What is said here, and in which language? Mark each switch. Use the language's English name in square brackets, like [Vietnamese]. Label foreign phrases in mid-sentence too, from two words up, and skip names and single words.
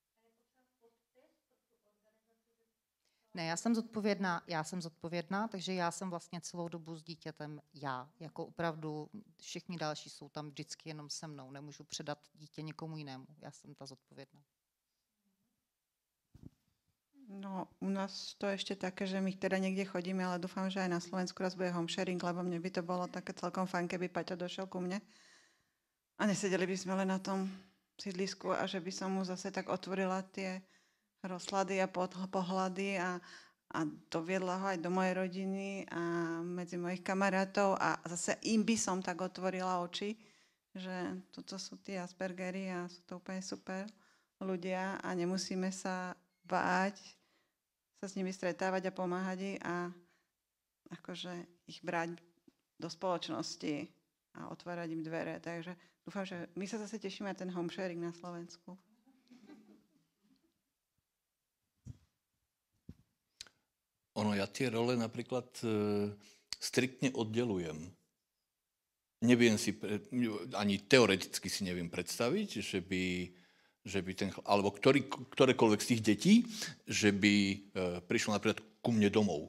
[Czech] Ne, já jsem zodpovědná, takže já jsem vlastně celou dobu s dítětem já. Jako opravdu všichni další jsou tam vždycky jenom se mnou. Nemůžu předat dítě někomu jinému. Já jsem ta zodpovědná. [Slovak] No, u nás to ešte také, že my teda niekde chodíme, ale dúfam, že aj na Slovensku raz bude [English] home sharing, [Slovak] lebo mne by to bolo také celkom fajn, keby Paťo došiel ku mne. A nesedeli by sme len na tom sídlisku a že by som mu zase tak otvorila tie rozhľady a pohľady a doviedla ho aj do mojej rodiny a medzi mojich kamarátov a zase im by som tak otvorila oči, že toto sú tí Aspergery a sú to úplne super ľudia a nemusíme sa báť sa s nimi stretávať a pomáhať im a akože ich brať do spoločnosti a otvárať im dvere. Takže dúfam, že my sa zase tešíme na ten [English] home sharing [Slovak] na Slovensku. Ono, ja tie role napríklad striktne oddelujem. Neviem si, ani teoreticky si neviem predstaviť, že by ten, alebo ktorékoľvek z tých detí, že by prišlo napríklad ku mne domov.